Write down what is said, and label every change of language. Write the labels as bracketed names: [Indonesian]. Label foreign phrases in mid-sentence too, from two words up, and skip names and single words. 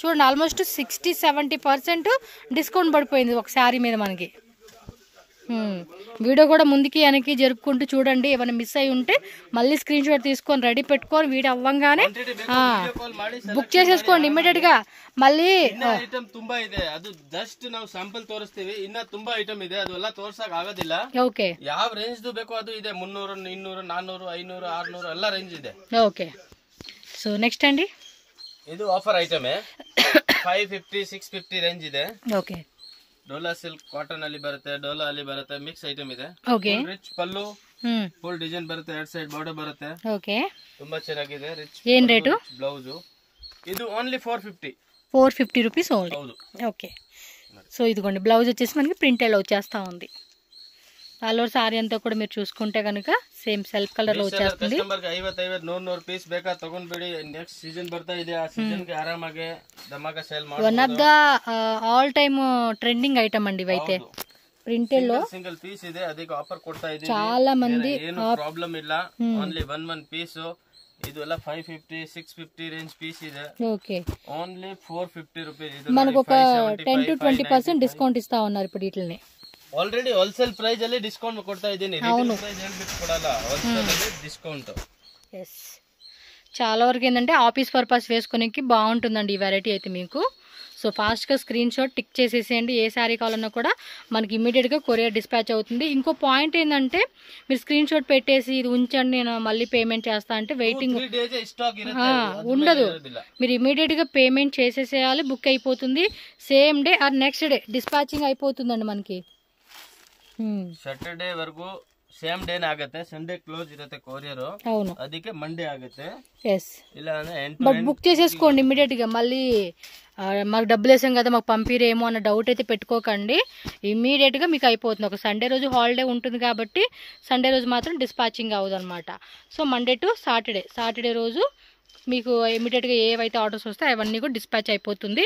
[Telugu] చూడండి ఆల్మోస్ట్ 60-70% డిస్కౌంట్ పడిపోయింది ఒక శారీ మీద మనకి. వీడియో కూడా ముందుకి వెనక్కి జరుపుకుంటూ చూడండి. ఏమైనా మిస్ అయి ఉంటే మళ్ళీ [English] screen shot [Telugu] తీసుకొని రెడీ పెట్టుకొని వీడియో అవ్వంగానే బుక్ చేసేసుకోండి ఇమ్మీడియట్ గా. మళ్ళీ [Kannada] ಐಟಮ್ ತುಂಬಾ ಇದೆ, ಅದು ಜಸ್ಟ್ ನಾವು ಸ್ಯಾಂಪಲ್ ತೋರಿಸ್ತೀವಿ. ಇನ್ನ ತುಂಬಾ ಐಟಮ್ ಇದೆ, ಅದೆಲ್ಲ ತೋರ್ಸಕ್ ಆಗೋದಿಲ್ಲ. ಓಕೆ, ಯಾವ ರೇಂಜ್ ಬೇಕೋ ಅದು ಇದೆ. 300, 200, 400, 500, 600 ಎಲ್ಲ ರೇಂಜ್ ಇದೆ. [English] okay, so next ಅಂడి [Kannada] ಇದು [English] offer item [Kannada] 550, 650 ರೇಂಜ್ ಇದೆ. ಓಕೆ, ಡೋಲಾ [English] silk cotton [Kannada] ಅಲ್ಲಿ ಬರುತ್ತೆ, ಡೋಲಾ ಅಲ್ಲಿ ಬರುತ್ತೆ, [English] mix item [Kannada] ಇದೆ. ಓಕೆ, ರಿಚ್ ಪಲ್ಲು, [English] full design [Kannada] ಬರುತ್ತೆ, 2 [English] side border [Kannada] ಬರುತ್ತೆ. ಓಕೆ, ತುಂಬಾ ಚೆನ್ನಾಗಿದೆ. ರಿಚ್ ಏನ್ ರೇಟು? ಬ್ಲೌಸ್ ಇದು ఓన్లీ [English] 450 rupees only. [Kannada] ಹೌದು. [English] okay, so [Telugu] ఇదిగోండి బ్లౌజ్ వచ్చేసి మనకి ప్రింటెడ్ వచ్చేస్తా ఉంది. [English] all over [Telugu] సారీ అంతా కూడా మీరు చూసుకుంటే కనుక [English] same self colour [Telugu] లో వచ్చేస్తుంది. కస్టమర్ కి 50-100 పీస్ [Kannada] ಬೇಕಾ ತಗೊಂಡ್ಬಿಡಿ. [English] next season [Kannada] ಬರ್ತಾ ಇದೆ, ಆ ಸೀಸನ್ ಗೆ ಆರಾಮಾಗಿ ಧಮಾಕ ಸೇಲ್ ಮಾಡಿ. [English] one of the all time trending item [Telugu] అండి ఇవైతే. ప్రింటెడ్ లో [English] single piece [Kannada] ಇದೆ, ಅದಕ್ಕೆ ಆಫರ್ ಕೊಡ್ತಾ ಇದೀವಿ. [Telugu] చాలా మంది [Kannada] ಏನು ಪ್ರಾಬ್ಲಮ್ ಇಲ್ಲ, ಓನ್ಲಿ 1 ಪೀಸ್. ಇದು ಎಲ್ಲ 550, 650 [English] range piece [Kannada] ಇದೆ. [Telugu] ఓకే, [English] only 450 rupees. [Telugu] మనకు ఒక 10-20% డిస్కౌంట్ ఇస్తా ఉన్నారు ఇప్పుడు వీటిని. [English] already wholesale price [Kannada] ಅಲ್ಲಿ ಡಿಸ್ಕೌಂಟ್ ಕೊಡ್ತಾ ಇದ್ದೀನಿ. [English] retail price [Kannada] ಹೇಳ್ಬಿಟ್ಟು ಕೊಡಲ್ಲ, హోల్సేల్ ಅಲ್ಲಿ ಡಿಸ್ಕౌంట్. [Telugu] ఎస్, చాలా వరకు ఏంటంటే [English] office purpose [Telugu] వేసుకునేకి బాగుంటుందండి ఈ వెరైటీ అయితే మీకు. సో ఫాస్ట్గా [English] screen shot [Telugu] టిక్ చేసేసేయండి. ఏ శారీ కావాలన్నా కూడా మనకి ఇమీడియట్గా [English] courier dispatch [Telugu] అవుతుంది. ఇంకో పాయింట్ ఏంటంటే మీరు [English] screen shot [Telugu] పెట్టేసి ఇది ఉంచండి నేను మళ్ళీ పేమెంట్ చేస్తా అంటే వెయిటింగ్ ఉండదు. మీరు ఇమీడియట్గా పేమెంట్ చేసేసేయాలి, బుక్ అయిపోతుంది. [English] same day or next day dispatching [Telugu] అయిపోతుందండి మనకి. [Kannada] ಸಾಟರ್ಡೆ ವರೆಗೂ ಸೇಮ್ ಡೇನೇ ಆಗುತ್ತೆ. [English] Sunday close [Kannada] ಇರುತ್ತೆ ಕೊರಿಯರ್, [Telugu] అవును, [Kannada] ಅದಕ್ಕೆ ಮಂಡೇ ಆಗುತ್ತೆ. [Telugu] ఎస్, [Kannada] ಇಲ್ಲ ಅಂದ್ರೆ [Telugu] బట్ బుక్ చేసేసుకోండి ఇమీడియట్ గా. మళ్ళీ మాకు డబ్బులు వేసాం కదా మాకు పంపిరేమో అన్న డౌట్ అయితే పెట్టుకోకండి. ఇమీడియట్ గా మీకు అయిపోతుంది. ఒక సండే రోజు హాలిడే ఉంటుంది కాబట్టి సండే రోజు మాత్రం డిస్పాచింగ్ అవ్వదు అనమాట. [English] so Monday to Saturday [Telugu] రోజు మీకు ఇమీడియట్గా ఏవైతే ఆర్డర్స్ వస్తాయో అవన్నీ కూడా డిస్పాచ్ అయిపోతుంది.